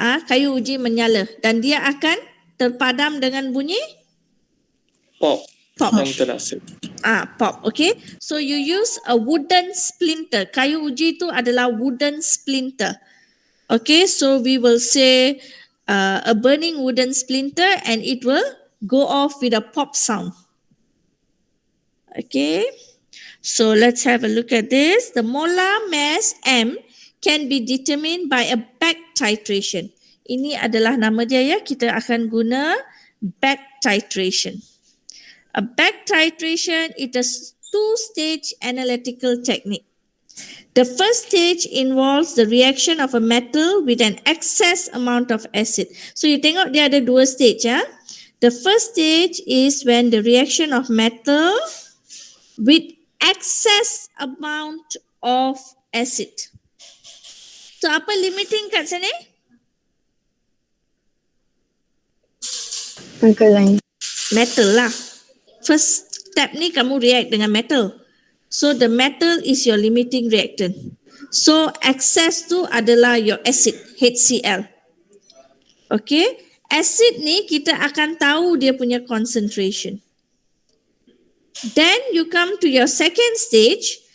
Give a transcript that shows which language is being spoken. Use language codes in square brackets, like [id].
[ms] Kayu uji menyala dan dia akan terpadam dengan bunyi Pop. pop. Yang terasa. [en] Pop, okay. So you use a wooden splinter. [ms] Kayu uji itu adalah wooden splinter. [en] Okay, so we will say a burning wooden splinter and it will go off with a pop sound. Okay, so let's have a look at this. The molar mass M can be determined by a back titration. [ms] Ini adalah nama dia ya, kita akan guna back titration. [en] A back titration is a two-stage analytical technique. The first stage involves the reaction of a metal with an excess amount of acid. So you [ms] tengok dia ada dua stage ya. [en] The first stage is when the reaction of metal with excess amount of acid. [ms] So apa limiting kat sini? [en] Alkaline. [ms] Metal lah. [en] First step [ms] ni kamu react dengan metal. [en] So the metal is your limiting reactant. So excess [ms] tu adalah [en] your acid, HCl. Okay. [ms] Acid ni kita akan tahu dia punya concentration. [en] Then you come to your second stage.